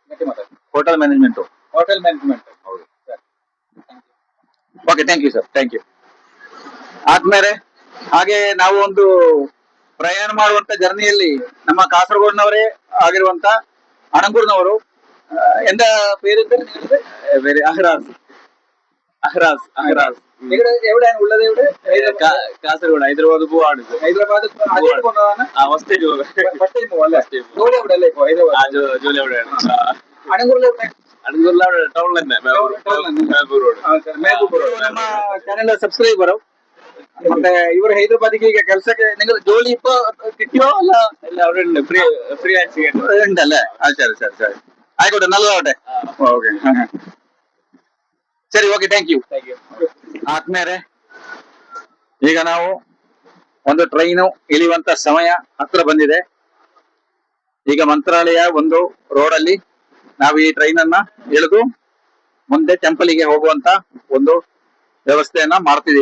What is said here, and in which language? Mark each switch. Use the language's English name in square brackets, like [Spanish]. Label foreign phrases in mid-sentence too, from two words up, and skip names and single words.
[English] ಹೌದು. okay, thank you sir, thank you. [Kannada] ಆದ್ಮೇಲೆ ಹಾಗೆ ನಾವು ಒಂದು ಪ್ರಯಾಣ ಮಾಡುವಂತ ಜರ್ನಿಯಲ್ಲಿ ನಮ್ಮ ಕಾಸರಗೋಡಿನವರೇ ಆಗಿರುವಂತ ಅಣಂಗೂರ್ನವರು ಎಂತ [Malayalam] പേരെന്ത് അഹ്റാസ് ഉള്ളത് എവിടെ? കാസർഗോഡ്. ഹൈദരാബാദ് പോവാണ്. ഹൈദരാബാദ് [English] first time [Malayalam] പോവല്ലേ? ജോലി എവിടെ അല്ലേ? ഇപ്പൊ ഹൈദരാബാദ് ജോലി എവിടെയാണ്? അണങ്കൂറിൽ അവിടെ ടൗണിൽ തന്നെ, മേബൂർ റോഡ്. [Kannada] ನಮ್ಮ ಚಾನೆಲ್ ಸಬ್ಸ್ಕ್ರೈಬರ್. ಮತ್ತೆ ಇವರು ಹೈದರಾಬಾದಿಗೆ ಈಗ ಕೆಲಸಕ್ಕೆ [Malayalam] നിങ്ങൾ ജോലി ഇപ്പൊ കിട്ടിയോ? അല്ല അവിടെ ഉണ്ട്, ഫ്രീ ആയിട്ട് ഉണ്ടല്ലേ? [Kannada] ಸರಿ ಸರಿ ಸರಿ, [Malayalam] ആയിക്കോട്ടെ, നല്ലതാവട്ടെ. ഓക്കെ, [English] ಸರಿ, okay, thank you. [Kannada] ಆದ್ಮೇಲೆ ಈಗ ನಾವು ಒಂದು ಟ್ರೈನು ಇಳಿಯುವಂತ ಸಮಯ ಹತ್ರ ಬಂದಿದೆ. ಈಗ ಮಂತ್ರಾಲಯ ಒಂದು ರೋಡ್ ಅಲ್ಲಿ ನಾವು ಈ ಟ್ರೈನ್ ಅನ್ನ ಇಳಿದು ಮುಂದೆ ಟೆಂಪಲ್ಗೆ ಹೋಗುವಂತ ಒಂದು ವ್ಯವಸ್ಥೆಯನ್ನ ಮಾಡ್ತಿದೀಗ.